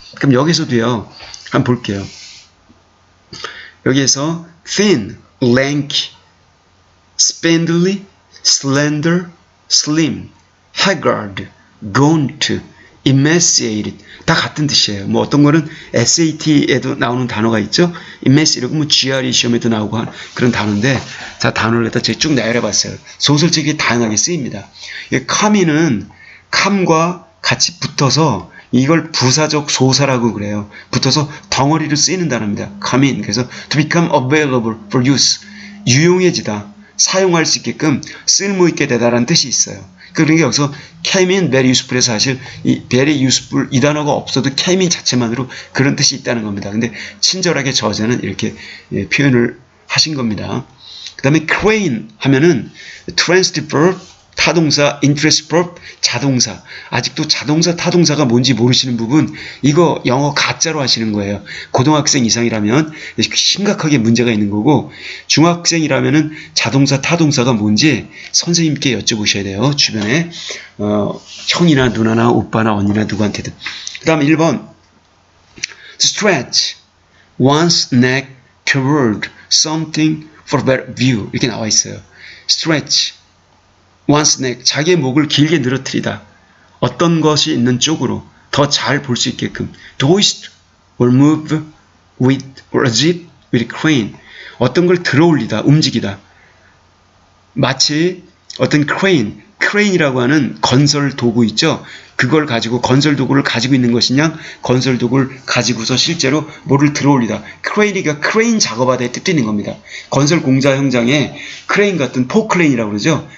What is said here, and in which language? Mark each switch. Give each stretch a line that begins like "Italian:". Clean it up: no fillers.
Korean: 그럼 여기서도요, 한번 볼게요. 여기에서
English: thin, lanky, spindly, slender, slim, haggard, gaunt, emaciated
Korean: 다 같은 뜻이에요. 뭐 어떤 거는 SAT에도 나오는 단어가 있죠. emaciated 뭐 GRE 시험에도 나오고 한 그런 단어인데, 자 단어를 갖다 제가 쭉 나열해봤어요. 소설책이 다양하게 쓰입니다. come이는 come과 같이 붙어서 이걸 부사적 소사라고 그래요. 붙어서 덩어리로 쓰이는 단어입니다.
English: come in.
Korean: 그래서
English: to become available for use.
Korean: 유용해지다. 사용할 수 있게끔 쓸모있게 되다라는 뜻이 있어요. 그러니까 여기서
English: came in very useful
Korean: 에서 사실 이 very useful 이 단어가 없어도 came in 자체만으로 그런 뜻이 있다는 겁니다. 근데 친절하게 저자는 이렇게 표현을 하신 겁니다. 그 다음에 crane 하면은 transitive verb, 타동사, interest verb, 자동사. 아직도 자동사, 타동사가 뭔지 모르시는 부분, 이거 영어 가짜로 하시는 거예요. 고등학생 이상이라면 심각하게 문제가 있는 거고, 중학생이라면은 자동사, 타동사가 뭔지 선생님께 여쭤보셔야 돼요. 주변에 형이나 누나나 오빠나 언니나 누구한테든. 그 다음에 1번
English: stretch one's neck toward something for a better view
Korean: 이렇게 나와 있어요.
English: stretch one's neck,
Korean: 자기의 목을 길게 늘어뜨리다. 어떤 것이 있는 쪽으로 더 잘 볼 수 있게끔.
English: twist or move with or as if with crane.
Korean: 어떤 걸 들어올리다, 움직이다. 마치 어떤 crane이라고 하는 건설 도구 있죠. 그걸 가지고 건설 도구를 가지고 있는 것이냐, 건설 도구를 가지고서 실제로 뭐를 들어올리다. crane이가 crane 작업하다에 뜻되는 겁니다. 건설 공사 현장에 크레인 같은 포크레인이라고 그러죠.